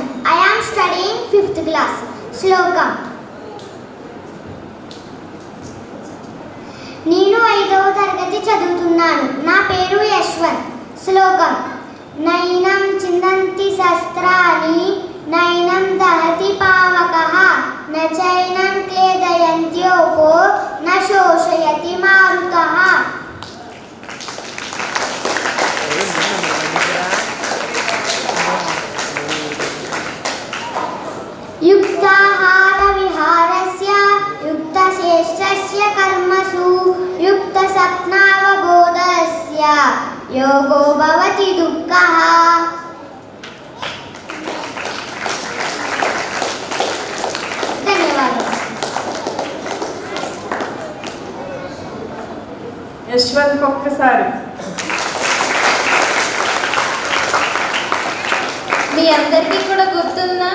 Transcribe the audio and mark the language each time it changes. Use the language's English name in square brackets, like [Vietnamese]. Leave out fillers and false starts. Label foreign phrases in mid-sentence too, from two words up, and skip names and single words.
[English] I am studying 5th class. Slokam. [Telugu] నేను 5వ తరగతి చదువుతున్నాను. నా పేరు యశ్వంత్. శ్లోకం. [Sanskrit] నైనం చిందంతి శస్త్రాణి నైనం దహతి పావకః న చైనం క్లేదయంత్యోపో న శోషయతి మారుతః. युक्ताहार विहारस्य युक्तशेषस्य कर्मसु युक्तसप्नावबोधस्य योगो भवति दुःखः. [Telugu] ధన్యవాదాలు. యశ్వంత్ ఒక్కసారి. మీ అందరికీ కూడా గుర్తుందా?